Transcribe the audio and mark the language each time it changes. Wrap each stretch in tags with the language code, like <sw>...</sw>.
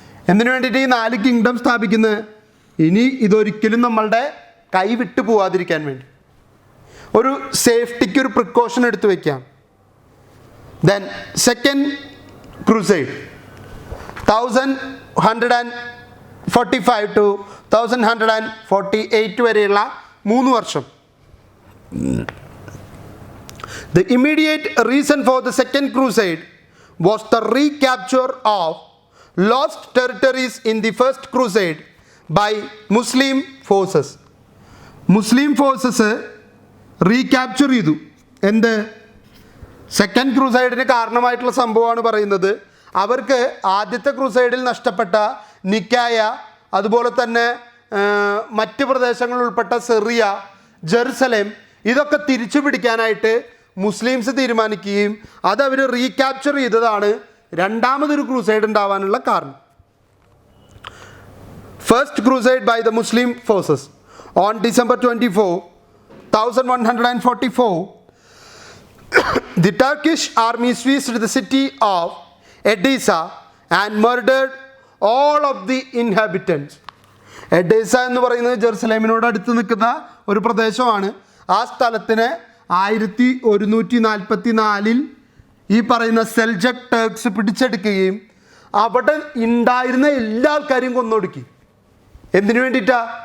<ml>എന്തിനു വേണ്ടിയിട്ട് ഈ 4 കിങ്ഡം സ്ഥാപിക്കുന്നത്? ഇനി ഇതൊരിക്കലും നമ്മളുടെ കൈവിട്ടു പോകാതിരിക്കാൻ വേണ്ടി, ഒരു സേഫ്റ്റിക്ക് ഒരു പ്രിക്കോഷൻ എടുത്തു വയ്ക്കാം.</ml> <en>then second crusade 1145 to 1148</en> <ml>വരെയുള്ള 3 വർഷം.</ml> <en>The immediate reason for the second crusade was the recapture of lost territories in the first crusade by Muslim forces.</en> <ml>Muslim forces recapture ചെയ്തു. എന്ത്? സെക്കൻഡ് ക്രൂസൈഡിന് കാരണമായിട്ടുള്ള സംഭവമാണ് പറയുന്നത്. അവർക്ക് ആദ്യത്തെ ക്രൂസൈഡിൽ നഷ്ടപ്പെട്ട നിക്കായ, അതുപോലെ തന്നെ മറ്റ് പ്രദേശങ്ങൾ ഉൾപ്പെട്ട സിറിയ, ജെറുസലേം, ഇതൊക്കെ തിരിച്ചു പിടിക്കാനായിട്ട് മുസ്ലിംസ് തീരുമാനിക്കുകയും അതവർ റീക്യാപ്ചർ ചെയ്തതാണ് രണ്ടാമതൊരു ക്രൂസൈഡ് ഉണ്ടാവാനുള്ള കാരണം.</ml> <en>First crusade by the Muslim forces on December 24, 1144, the Turkish army seized the city of Edessa and murdered all of the inhabitants.</en> <ml>എഡേസ എന്ന് പറയുന്നത് ജെറുസലേമിനോട് അടുത്ത് നിൽക്കുന്ന ഒരു പ്രദേശമാണ്. ആ സ്ഥലത്തിന് 1144 ഈ പറയുന്ന സെൽജക് ടർക്സ് പിടിച്ചെടുക്കുകയും അവിടെ ഉണ്ടായിരുന്ന എല്ലാ ആൾക്കാരെയും കൊന്നൊടുക്കി. എന്തിനു വേണ്ടിയിട്ടാ?</ml>